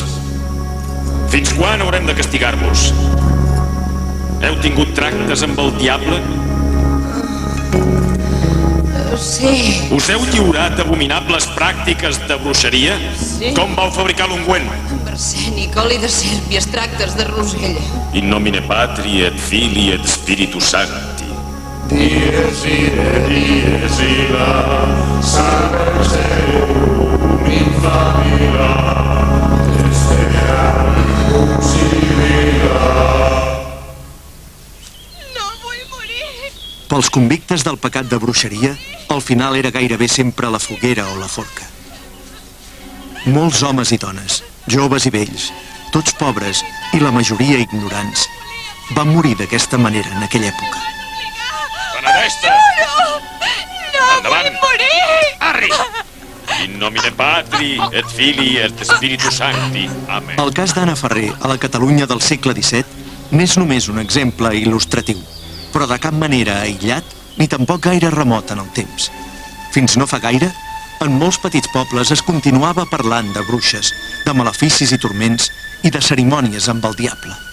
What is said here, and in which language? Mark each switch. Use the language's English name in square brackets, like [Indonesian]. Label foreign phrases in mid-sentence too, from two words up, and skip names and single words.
[Catalan] Fins quan haurem de castigar-vos? Heu tingut tractes amb el diable? Sí. Us heu lliurat a abominables pràctiques de bruixeria? Sí. Com vau fabricar l'ungüent? Amb arsènic, oli de serp i extractes de rosella. [Latin] In nomine Patri et Filii et Spiritus Sancti. Dies ira, salve Deum in famiglia, [Catalan] Pels convictes del pecat de bruixeria, el final era gairebé sempre la foguera o la forca. Molts homes i dones, joves i vells, tots pobres i la majoria ignorants, van morir d'aquesta manera en aquella època. Benedesta! No Endavant. vull morir! Arri! [Latin] In nomine Patri et Filii et Spiritus Sancti. Amen. [Catalan] El cas d'Anna Ferrer a la Catalunya del segle XVII n'és només un exemple il·lustratiu, però de cap manera aïllat ni tampoc gaire remot en el temps. Fins no fa gaire, en molts petits pobles es continuava parlant de bruixes, de maleficis i turments i de cerimònies amb el diable.